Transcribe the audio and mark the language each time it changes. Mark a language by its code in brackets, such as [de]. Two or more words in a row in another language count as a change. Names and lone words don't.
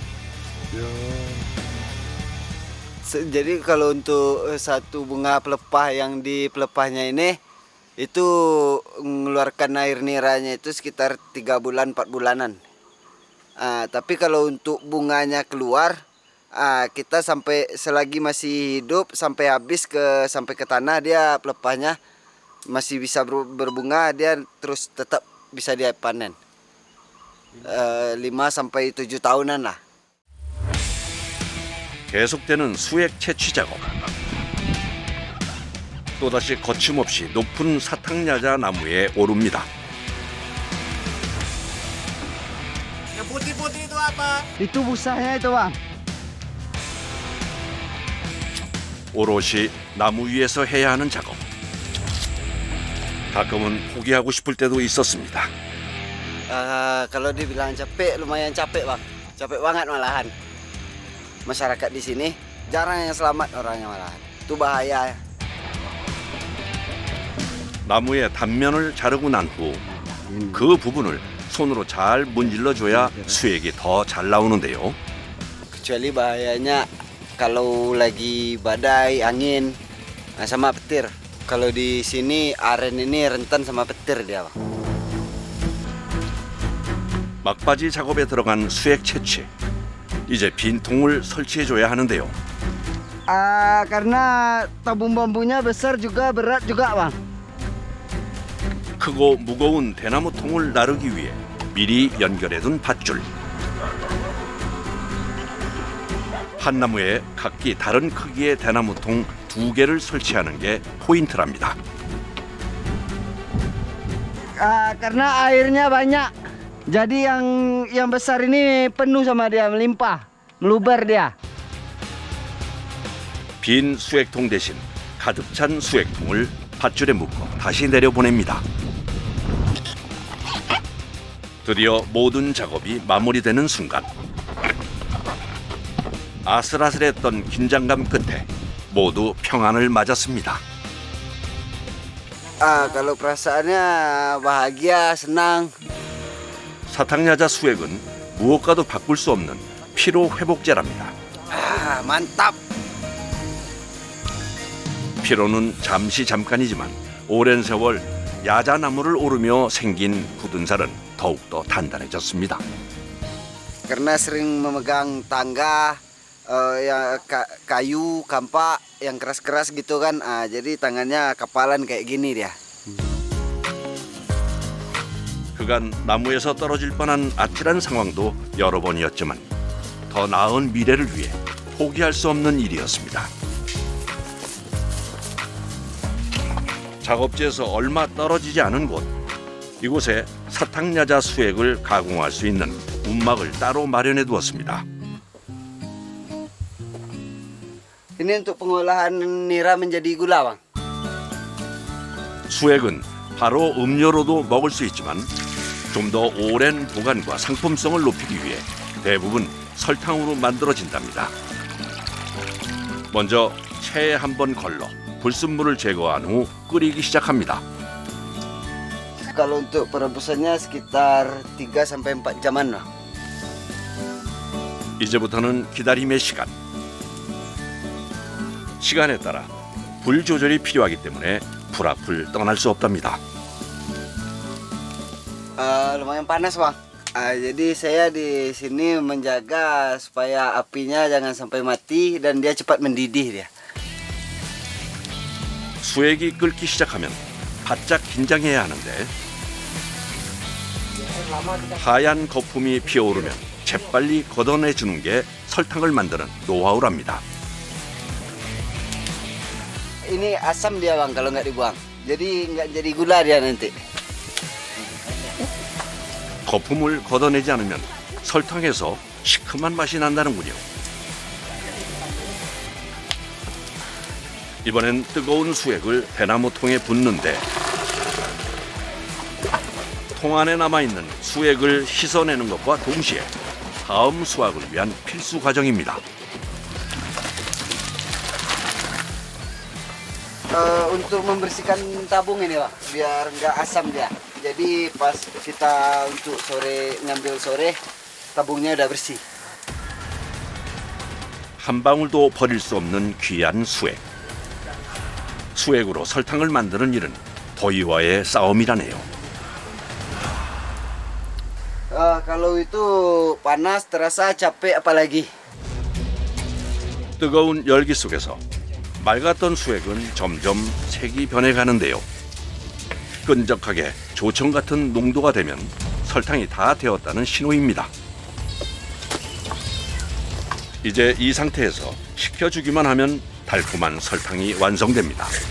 [id] Jadi kalau untuk satu bunga pelepah yang di pelepahnya ini itu mengeluarkan air niranya itu sekitar 3 bulan 4 bulanan. Tapi kalau untuk bunganya keluar, kita sampai selagi masih hidup sampai habis sampai ke tanah dia pelepahnya masih bisa berbunga, dia terus tetap bisa dia panen. 5 sampai 7 tahunan lah. [ko] 계속되는 수액 채취 작업. 또다시 거침없이 높은 사탕야자 나무에 오릅니다. [id] Putih-putih itu apa? Itu busanya itu bang. [ko] 오롯이 나무 위에서 해야 하는 작업. 가끔은 포기하고 싶을 때도 있었습니다. [id] Kalau dibilang capek, lumayan capek bang. Capek banget malahan. Masyarakat di sini jarang yang selamat orangnya malahan. Itu bahaya. [ko] 나무의 단면을 자르고 난 후 그 부분을 손으로 잘 문질러줘야 수액이 더 잘 나오는데요. [id] Kecuali bahayanya kalau lagi badai, angin, sama petir. Kalau di sini aren ini rentan sama petir dia bang. [ko] 막바지 작업에 들어간 수액 채취. 이제 빈 통을 설치해줘야 하는데요. [id] Karena tabung bambunya besar juga berat juga bang. [ko] 크고 무거운 대나무 통을 나르기 위해 미리 연결해둔 밧줄. 한 나무에 각기 다른 크기의 대나무 통 2개를 설치하는 게 포인트랍니다. [id] Karena airnya banyak. Jadi yang besar ini penuh sama dia, melimpah, meluber dia. [ko] 빈 수액통 대신 가득 찬 수액통을 밧줄에 묶어 다시 내려보냅니다. 드디어 모든 작업이 마무리되는 순간. 아슬아슬했던 긴장감 끝에 모두 평안을 맞았습니다. [id] Kalau perasaannya bahagia, senang. [ko] 사탕야자 수액은 무엇과도 바꿀 수 없는 피로 회복제랍니다. [id] Mantap. [ko] 피로는 잠깐이지만 오랜 세월 야자나무를 오르며 생긴 굳은 살은 더욱더 단단해졌습니다. [id] Karena sering memegang tangga, kayu, kampak yang keras-keras gitu kan. Jadi tangannya kapalan kayak gini dia. [ko] 그간 나무에서 떨어질 뻔한 아찔한 상황도 여러 번이었지만 더 나은 미래를 위해 포기할 수 없는 일이었습니다. 작업지에서 얼마 떨어지지 않은 곳, 이곳에 사탕야자 수액을 가공할 수 있는 움막을 따로 마련해 두었습니다. [id] Ini untuk pengolahan nira menjadi gula, bang. [ko] 수액은 바로 음료로도 먹을 수 있지만 좀 더 오랜 보관과 상품성을 높이기 위해 대부분 설탕으로 만들어진답니다. 먼저 체에 한번 걸러 불순물을 제거한 후 끓이기 시작합니다. [id] Kalau untuk perebusannya sekitar 3-4 jaman lah. [ko] 이제부터는 기다림의 시간. 시간에 따라 불 조절이 필요하기 때문에 불 앞을 떠날 수 없답니다. [id] Lumayan panas bang. Jadi saya di sini menjaga supaya apinya jangan sampai mati dan dia cepat mendidih dia. [ko] 수액이 끓기 시작하면 바짝 긴장해야 하는데 하얀 거품이 피어오르면 재빨리 걷어내주는 게 설탕을 만드는 노하우랍니다. [id] Ini asam dia bang kalau nggak dibuang. Jadi nggak jadi gula dia nanti. [ko] 거품을 걷어내지 않으면 설탕에서 시큼한 맛이 난다는군요. 이번엔 뜨거운 수액을 대나무 통에 붓는데 통 안에 남아있는 수액을 씻어내는 것과 동시에 다음 수확을 위한 필수 과정입니다. [id] Untuk membersihkan tabung ini bang, biar nggak asam dia. Jadi pas kita untuk ngambil sore, tabungnya udah bersih. [ko] 한 방울도 버릴 수 없는 귀한 수액. 수액으로 설탕을 만드는 일은 더위와의 싸움이라네요. [id] Kalau itu panas terasa capek apalagi. [ko] 뜨거운 열기 속에서 맑았던 수액은 점점 색이 변해가는데요. 끈적하게 조청 같은 농도가 되면 설탕이 다 되었다는 신호입니다. 이제 이 상태에서 식혀주기만 하면 달콤한 설탕이 완성됩니다.